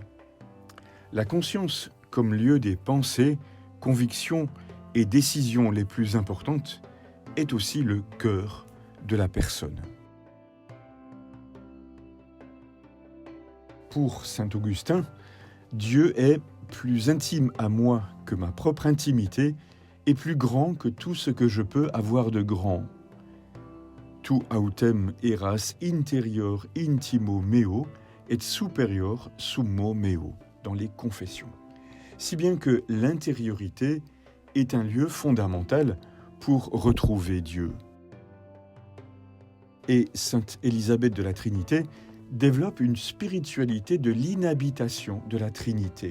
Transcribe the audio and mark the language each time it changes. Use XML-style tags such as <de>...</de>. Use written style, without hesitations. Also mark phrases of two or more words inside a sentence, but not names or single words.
<fr>La conscience comme lieu des pensées, convictions et décisions les plus importantes est aussi le cœur de la personne. Pour saint Augustin, Dieu est plus intime à moi que ma propre intimité et plus grand que tout ce que je peux avoir de grand.</fr> <la>Tu autem eras interior intimo meo et superior summo meo,</la> <fr>dans les Confessions. Si bien que l'intériorité est un lieu fondamental pour retrouver Dieu. Et sainte Élisabeth de la Trinité développe une spiritualité de l'inhabitation de la Trinité.</fr>